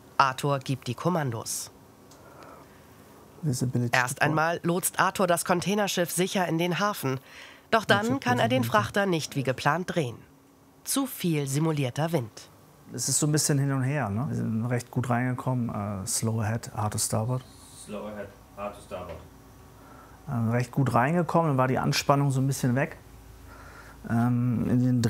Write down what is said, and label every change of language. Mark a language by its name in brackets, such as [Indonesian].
[German] Arthur gibt die Kommandos. Erst einmal lotst Arthur das Containerschiff sicher in den Hafen. Doch dann kann er den Frachter nicht wie geplant drehen. Zu viel simulierter Wind. Es ist so ein bisschen hin und her. Ne? Wir sind recht gut reingekommen. [English] Slow ahead, hard to starboard. Slow ahead, hard to starboard. [German] Recht gut reingekommen, dann war die Anspannung so ein bisschen weg. In den Dreh.